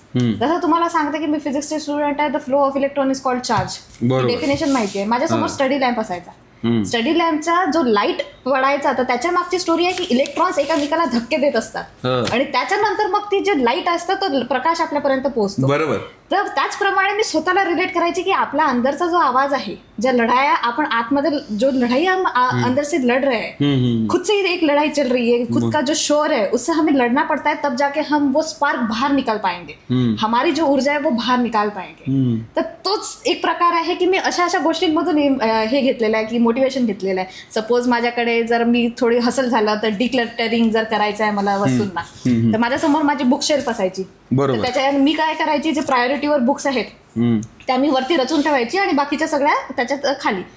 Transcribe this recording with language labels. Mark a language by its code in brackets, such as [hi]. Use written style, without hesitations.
[mr] जसं तुम्हाला सांगते की मी फिजिक्सचे स्टुडंट आहे, [en] The flow of electron is called charge. [mr] Definition माहिती आहे. माझ्यासमोर स्टडी लॅम्प असायचा. स्टडी लॅम्पचा जो लाईट पडायचा तर त्याच्या मागची स्टोरी आहे की इलेक्ट्रॉन्स एकामेकाला धक्के देत असतात आणि त्याच्यानंतर मग ती जे लाईट असतं तो प्रकाश आपल्यापर्यंत पोहोचतो. बरोबर. तर त्याचप्रमाणे मी स्वतःला रिलेट करायची की आपला अंदरचा जो आवाज आहे, ज्या लढाया आपण आतमध्ये, [hi] जो लढाई हम अंदर से लढ रहे हैं, खुद से एक लड़ाई चल रही है, खुद का जो शोर है उससे हमें लड़ना पड़ता है, तब जाके हम वो स्पार्क बाहर निकाल पाएंगे, हमारी जो ऊर्जा है वो बाहर निकाल पाएंगे. [mr] तर तोच एक प्रकार आहे की मी अशा अशा गोष्टींमधून हे घेतलेलं आहे की मोटिवेशन घेतलेलं आहे. सपोज माझ्याकडे जर मी थोडी हसल झालं तर डिक्लटरिंग जर करायचं आहे मला वस्तूंना, तर माझ्यासमोर माझी बुक शेल्फ असायची. त्याच्या मी काय करायची, जे प्रायोरिटीवर बुक्स आहेत त्या मी वरती रचून ठेवायची आणि बाकीच्या सगळ्या त्याच्यात खाली.